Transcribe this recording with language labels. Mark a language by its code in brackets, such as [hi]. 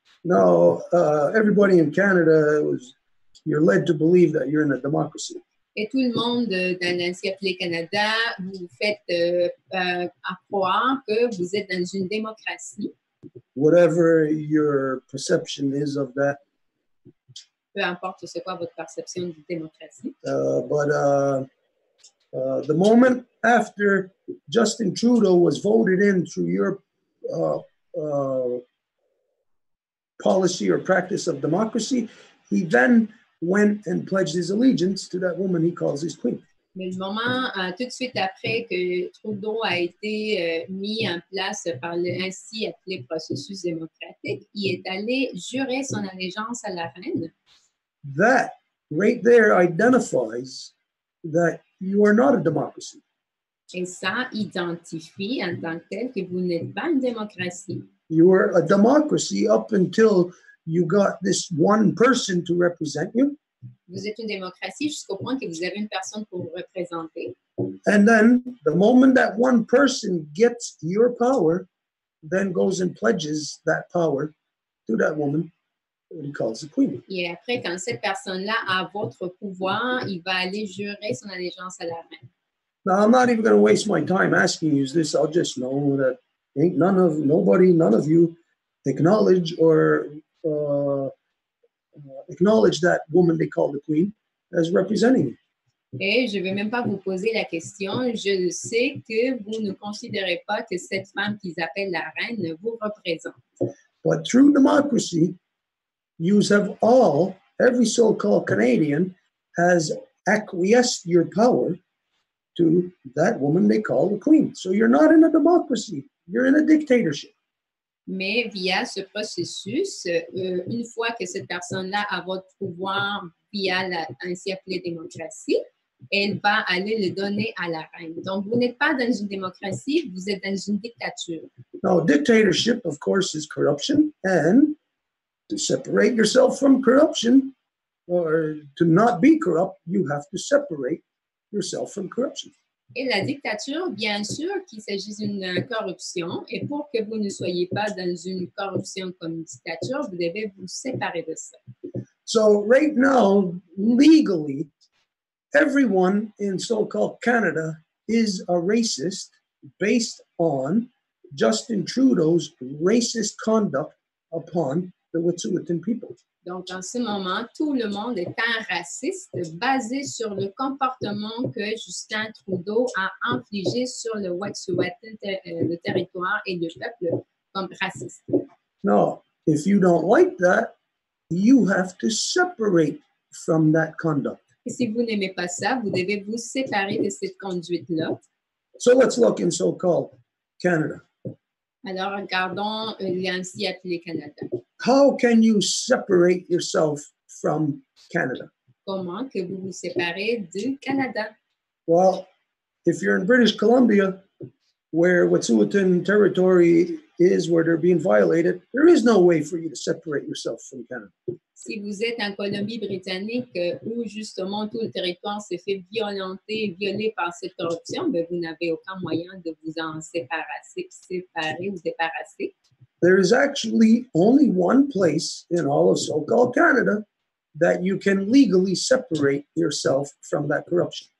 [en] No, everybody in Canada you're led to believe that you're in a democracy. [fr] Et tout le monde dans l'ancien appelé Canada, vous vous faites croire que vous êtes dans une démocratie. [en] Whatever your perception is of that. [fr] Peu importe c'est quoi votre perception de démocratie. [en] But the moment after Justin Trudeau was voted in through your policy or practice of democracy, he then went and pledged his allegiance to that woman he calls his queen. [fr] Mais le moment, tout de suite après que Trudeau a été mis en place par le ainsi appelé processus démocratique, il est allé jurer son allégeance à la reine. [en] That right there identifies that you are not a democracy. [fr] Et ça identifie en tant que tel que vous n'êtes pas une démocratie. [en] You were a democracy up until you got this one person to represent you. [fr] Vous êtes une démocratie jusqu'au point que vous avez une personne pour vous représenter. [en] And then the moment that one person gets your power, then goes and pledges that power to that woman that he calls the queen. [fr] Et après, quand cette personne-là a votre pouvoir, il va aller jurer son allégeance à la reine. [en] Now, I'm not even going to waste my time asking you this. I'll just know that none of you acknowledge or acknowledge that woman they call the queen. as representing you. [fr] Et je ne vais même pas vous poser la question. Je sais que vous ne considérez pas que cette femme qu'ils appellent la reine vous représente. [en] But through democracy, you have all, every so-called Canadian, has acquiesced your power to that woman they call the queen. So you're not in a democracy, you're in a dictatorship. [fr] Mais via ce processus, une fois que cette personne-là a votre pouvoir via la ainsi appelée démocratie, elle va aller le donner à la reine. Donc, vous n'êtes pas dans une démocratie, vous êtes dans une dictature. [en] Now, dictatorship, of course, is corruption. And to separate yourself from corruption, or to not be corrupt, you have to separate yourself from corruption. [fr] Et la dictature, bien sûr qu'il s'agisse d'une corruption. Et pour que vous ne soyez pas dans une corruption comme une dictature, vous devez vous séparer de ça. [en] So right now, legally, everyone in so-called Canada is a racist based on Justin Trudeau's racist conduct upon the Wet'suwet'en people. [fr] Donc, en ce moment, tout le monde est un raciste basé sur le comportement que Justin Trudeau a infligé sur le Wet'suwet'en, le territoire et le peuple comme raciste. [en] Now, if you don't like that, you have to separate from that conduct. [fr] Et si vous n'aimez pas ça, vous devez vous séparer de cette conduite-là. [en] So let's look in so-called Canada. [fr] Alors, regardons l'ainsi appelé Canada. [en] How can you separate yourself from Canada? [fr] Comment que vous vous séparez du Canada? [en] Well, if you're in British Columbia, where Wet'suwet'en territory is, where they're being violated, there is no way for you to separate yourself from Canada. [fr] Si vous êtes en Colombie-Britannique où justement tout le territoire se fait violer par cette corruption, ben, vous n'avez aucun moyen de vous en séparer ou débarrasser. [en] There is actually only one place in all of so-called Canada that you can legally separate yourself from that corruption.